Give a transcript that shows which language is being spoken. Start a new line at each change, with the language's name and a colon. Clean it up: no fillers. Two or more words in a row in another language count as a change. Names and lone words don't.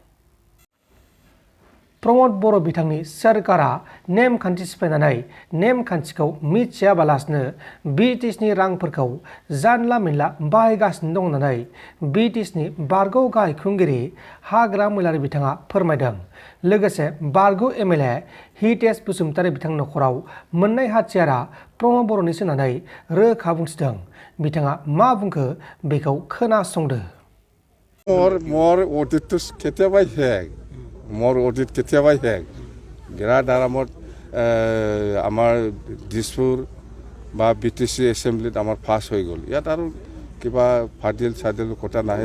Bodo: प्रमद बर' बिथांनि सोरखारा नेमखान्थि सिफायनानै नेमखान्थिखौ मिथियाबालासिनो ब्रिटिशनि रांफोरखौ जानला मेनला बाहायगासिनो दं होननानै ब्रिटिशनि बारग' गाहाय खुंगिरि हाग्रा मैलारि बिथाङा फोरमायदों। लोगोसे बारग' MLA हितेश बसुमतारी बिथांनि नखराव मोननाय हाथियारा प्रमद बर'निसो होननानै रोखा बुंथिदों। बिथाङा मा बुंखो बेखौ खोनासंदो।
Assamese: মোৰ অডিট কেতিয়াবাই শেষ। বিৰাট আৰামত আমাৰ দিছপুৰ বা BTC এছেম্বলিত আমাৰ পাছ হৈ গ'ল। ইয়াত আৰু কিবা ফাদিল কথা নাহে।